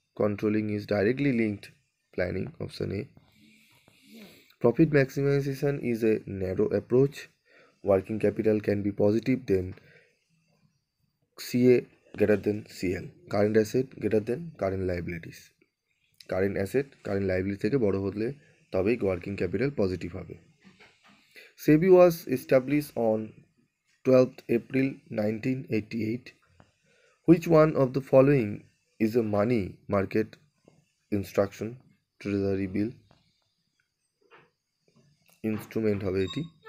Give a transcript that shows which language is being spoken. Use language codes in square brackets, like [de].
[en] Controlling is directly linked planning, option A. Profit maximization is a narrow approach. Working capital can be positive then CA greater than CL. Current asset greater than current liabilities. [bn] Current asset current liability থেকে বড় হলে তবেই working capital positive হবে। [en] SEBI was established on 12th April 1988. Which one of the following is a money market instruction? Treasury bill instrument [bn] হবে এটি।